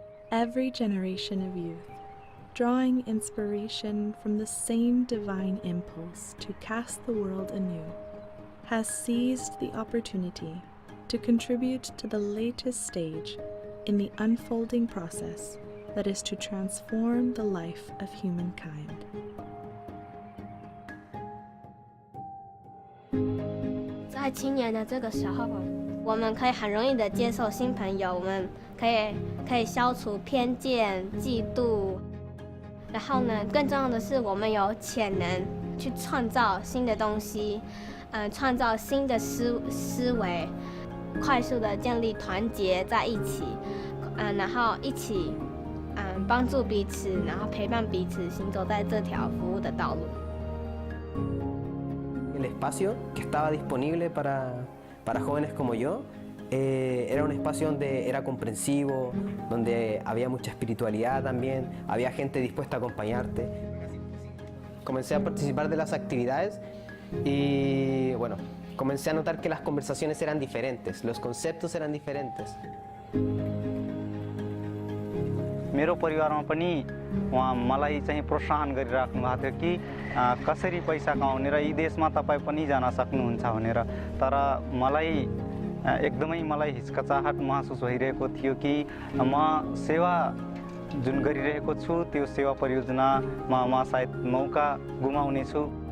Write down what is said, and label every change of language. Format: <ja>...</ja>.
<en>Every generation of youth, drawing inspiration from the same divine impulse to cast the world anew, has seized the opportunity to contribute to the latest stage in the unfolding process that is to transform the life of humankind.</en> <zh>在青年的这个时候，我们可以很容易的接受新朋友，我们可以消除偏见、嫉妒，然后呢，更重要的是，我们有潜能去创造新的东西，创造新的思维，快速的建立团结在一起，然后一起帮助彼此，然后陪伴彼此，行走在这条服务的道路。</zh> <es>El espacio que estaba disponible para jóvenes como yo era un espacio donde era comprensivo, donde había mucha espiritualidad también, había gente dispuesta a acompañarte. Comencé a participar de las actividades y bueno, comencé a notar que las conversaciones eran diferentes, los conceptos eran diferentes.</es> <ne>मेरो परिवारमा पनि उहाँ मलाई चाहिँ प्रोत्साहन गरिराख्नु भएको थियो कि कसरी पैसा कमाउने र यी देशमा तपाईँ पनि जान सक्नुहुन्छ भनेर। तर एकदमै मलाई हिचकचाहट महसुस भइरहेको थियो कि म सेवा जुन गरिरहेको छु त्यो सेवा परियोजनामा म सायद मौका गुमाउने छु।</ne>